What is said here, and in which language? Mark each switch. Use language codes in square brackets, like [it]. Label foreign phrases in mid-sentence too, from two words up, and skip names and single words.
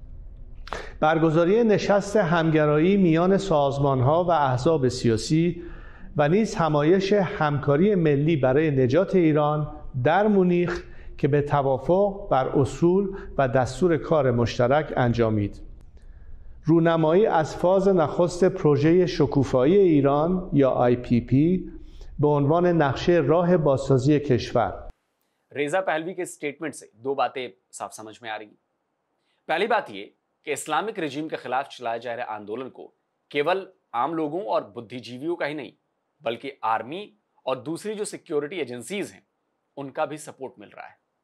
[fa] برگزاری نشست همگرایی میان سازمان‌ها و احزاب سیاسی و نیز همایش همکاری ملی برای نجات ایران در مونیخ که به توافق بر اصول و دستور کار مشترک انجامید. رونمایی از فاز نخست پروژه شکوفایی ایران یا IPP به عنوان نقشه راه بازسازی کشور. [hi] रेजा पहलवी के स्टेटमेंट से दो बातें साफ समझ में आ रही। पहली बात यह कि [en] Islamic regime [hi] के खिलाफ चलाए जा रहे आंदोलन को केवल आम लोगों और बुद्धिजीवियों का ही नहीं बल्कि आर्मी और दूसरी जो [en] security agencies [hi] हैं उनका भी सपोर्ट मिल रहा है।